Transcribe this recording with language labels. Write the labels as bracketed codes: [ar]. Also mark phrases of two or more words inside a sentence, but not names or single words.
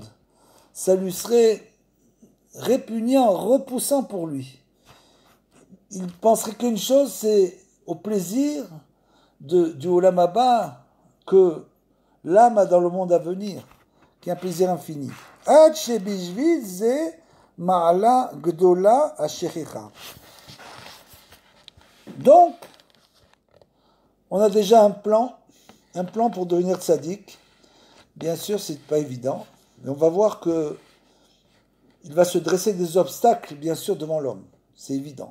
[fr] Ça lui serait répugnant, repoussant pour lui. Il penserait qu'une chose, c'est au plaisir du [he] עולם הבא [fr] que l'âme a dans le monde à venir, qui est un plaisir infini. [he] עד שבשביל זה מעלה גדולה אשריכה. [fr] Donc, on a déjà un plan pour devenir tzaddik. Bien sûr, c'est pas évident, mais on va voir que il va se dresser des obstacles, bien sûr, devant l'homme. C'est évident.